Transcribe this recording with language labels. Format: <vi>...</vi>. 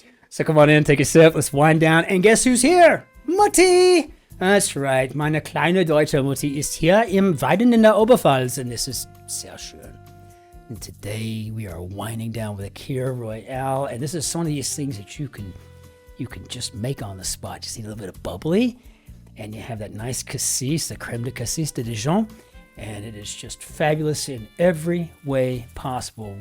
<en>So come on in, take a sip, let's wind down. And guess who's here? Mutti! That's right,</en> <de>meine kleine deutsche Mutti ist hier im Weiden in der Oberpfalz.</de> <en>And this is</en> <de>sehr schön.</de> <en>And today we are winding down with a Kir Royale. And this is one of these things that you can just make on the spot. Just need a little bit of bubbly. And you have that nice cassis, the creme de cassis de Dijon. And it is just fabulous in every way possible.</en>